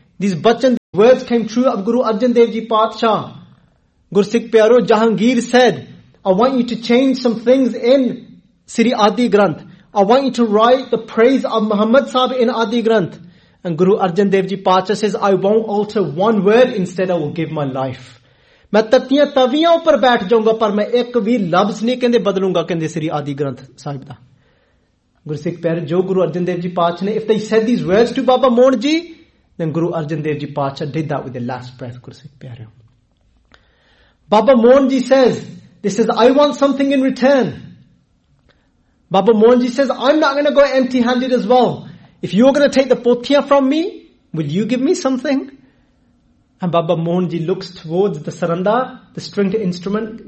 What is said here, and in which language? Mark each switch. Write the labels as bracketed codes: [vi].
[en] These bachan words came true of Guru Arjan Dev Ji Pacha. Gursikh Pyaro Jahangir said, I want you to change some things in Sri Adi Granth. I want you to write the praise of Muhammad Sahib in Adi Granth. And Guru Arjan Dev Ji Pacha says, I won't alter one word, instead I will give my life. [pa] ਮੈਂ ਤੱਤੀਆਂ ਤਵੀਆਂ ਉੱਪਰ ਬੈਠ ਜਾਊਂਗਾ ਪਰ ਮੈਂ ਇੱਕ ਵੀ ਲਫ਼ਜ਼ ਨਹੀਂ ਕਹਿੰਦੇ ਬਦਲੂੰਗਾ ਕਹਿੰਦੇ ਸ੍ਰੀ ਆਦਿ ਗ੍ਰੰਥ ਸਾਹਿਬ ਦਾ. [en] ਗੁਰਸਿੱਖ ਪਿਆਰੋ ਜੋ ਗੁਰੂ ਅਰਜਨ ਦੇਵ ਜੀ ਪਾਚਾ ਨੇ, if they said these words to Baba Mohan ji, then Guru Arjan Dev ji ਪਾਚਾ did that with the last breath, ਗੁਰਸਿੱਖ ਪਿਆਰੋ. Baba Mohan Ji says, this is, I want something in return. Baba Mohan Ji says, I'm not going to go empty-handed as well. If you're going to take the pothiya from me, will you give me something? And Baba Mohan Ji looks towards the saranda, the stringed instrument.